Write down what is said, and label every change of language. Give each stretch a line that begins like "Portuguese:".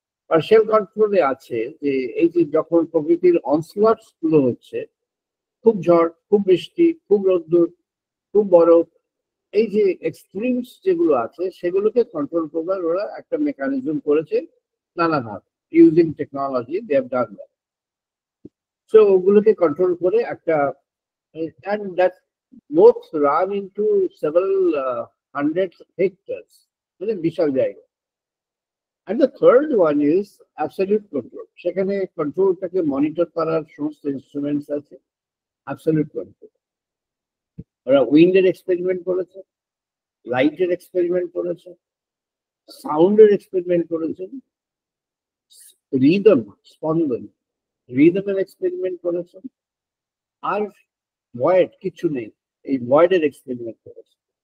Bangla: Partial কন্ট্রোলে আছে যে এই যে যখন প্রকৃতির অনস্লটস গুলো হচ্ছে, খুব ঝড়, খুব বৃষ্টি, খুব রোদ্দুর, খুব বরফ, এই যে এক্সট্রিমস যেগুলো আছে সেগুলোকে কন্ট্রোল করবার ওরা একটা মেকানিজম করেছে নানাভাবে,
English: Using technology they have done that.
Bangla: So ওগুলোকে কন্ট্রোল করে একটা,
English: and that both run into several hundreds of hectares,
Bangla: মানে বিশাল জায়গা।
English: And the third one is absolute control.
Bangla: সেখানে কন্ট্রোলটাকে মনিটর করার সমস্ত ইনস্ট্রুমেন্টস আছে, অ্যাবসলিউট কন্ট্রোল। ওরা উইন্ডের এক্সপেরিমেন্ট করেছে, লাইটের এক্সপেরিমেন্ট করেছে, সাউন্ডের এক্সপেরিমেন্ট করেছেন, রিদম স্পন্দন রিদমের এক্সপেরিমেন্ট করেছেন, আর ভয়েড কিছু নেই, এই ভয়েডের এক্সপেরিমেন্ট করেছে।